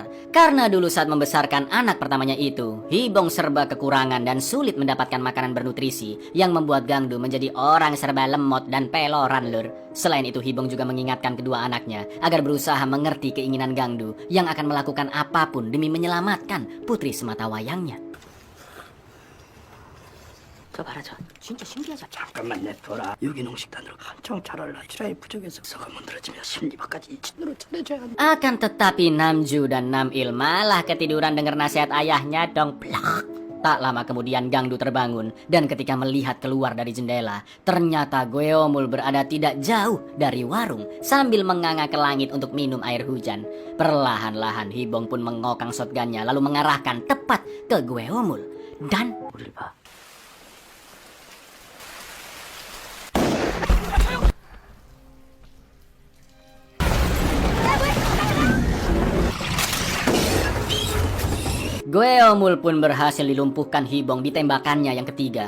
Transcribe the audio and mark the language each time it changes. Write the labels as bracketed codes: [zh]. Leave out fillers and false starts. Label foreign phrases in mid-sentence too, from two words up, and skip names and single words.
[id] Karena dulu saat membesarkan anak pertamanya itu, Hibong serba kekurangan dan sulit mendapatkan makanan bernutrisi yang membuat Gangdu menjadi orang serba lemot dan peloran Lur. Selain itu Hibong juga mengingatkan kedua anaknya agar berusaha mengerti keinginan Gangdu yang akan melakukan apapun demi menyelamatkan putri sematawayangnya. [ko] 저 봐라 저 진짜 신기하지 않아? 잠깐만 내둬라. 유기농 식단으로 한창 자랄라 치라이 부족해서 서가 문드러지면 심리박까지 이진으로 전해줘야 한다. [id] Akan tetapi Namju dan Nam-il malah ketiduran dengar nasihat ayahnya dong. Plak. Tak lama kemudian Gangdu terbangun dan ketika melihat keluar dari jendela, ternyata Goeomul berada tidak jauh dari warung sambil menganga ke langit untuk minum air hujan. Perlahan-lahan Hibong pun mengokang shotgunnya lalu mengarahkan tepat ke Goeomul dan [ko] 우리를 봐. [id] Goeomul pun berhasil dilumpuhkan Hibong di tembakannya yang ketiga.